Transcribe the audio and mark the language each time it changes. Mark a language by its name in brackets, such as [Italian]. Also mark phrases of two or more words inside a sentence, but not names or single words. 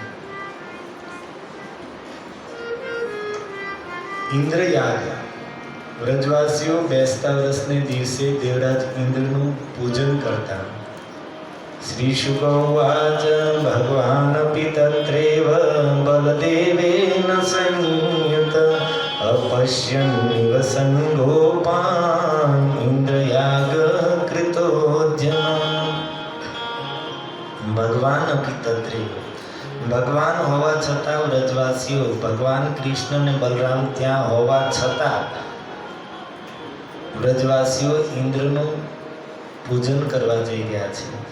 [Gujarati] ઇન્દ્રયાગ, વ્રજવાસીઓ બેસતા વર્ષને દિવસે દેવરાજ ઇન્દ્રનું પૂજન કરતા. [Sanskrit] શ્રી શુકવાચ ભગવાનપી તત્રેવ બલદેવેન સંયુત अपश्यन् निवसन् गोपान् इन्द्रयाग कृतोद्यम. ભગવાન અપી તત્રેવ, [Gujarati] ભગવાન હોવા છતાં વ્રજવાસીઓ, ભગવાન કૃષ્ણ અને બલરામ ત્યાં હોવા છતાં વ્રજવાસીઓ ઇન્દ્રનું પૂજન કરવા જઈ રહ્યા છે.